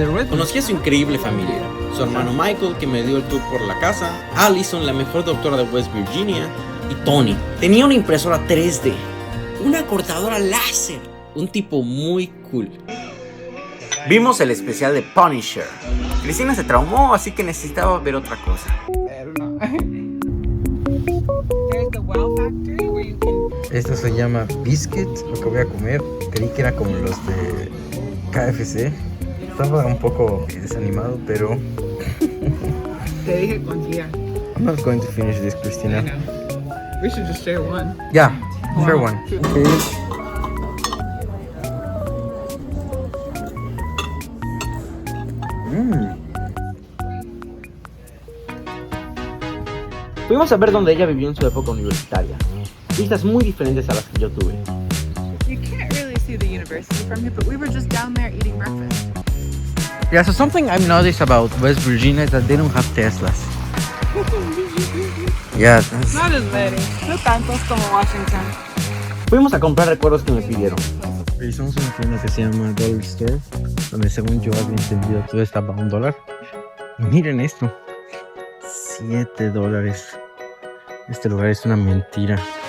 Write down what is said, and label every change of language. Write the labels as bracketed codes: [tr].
[es] Conocí a su increíble familia, su hermano Michael, que me dio el tour por la casa, Allison, la mejor doctora de West Virginia, y Tony. Tenía una impresora 3D, una cortadora láser, un tipo muy cool. Vimos el especial de Punisher. Cristina se traumó, así que necesitaba ver otra cosa. [en] There's the Wow Factory where you can. [es] Esto se llama biscuit, lo que voy a comer. Creí que era como los de KFC. Estaba un poco desanimado, pero Te dije confía. [en] I'm not going to finish this, I Cristina. know. We should just share one. Yeah, fair one. Okay. Okay. [es] Fuimos a ver donde ella vivió en su época universitaria. Vistas muy diferentes a las que yo tuve. [en] You can't really see the university from here, but we were just down there eating breakfast. Yeah, so something I've noticed about West Virginia is that they don't have Teslas. Yeah, that's... Not as many. [es] No tantos como Washington. Fuimos a comprar recuerdos que me pidieron. Revisamos una tienda que se llama Dollar Store, donde según yo había entendido todo estaba a $1. Y miren esto, $7. Este lugar es una mentira.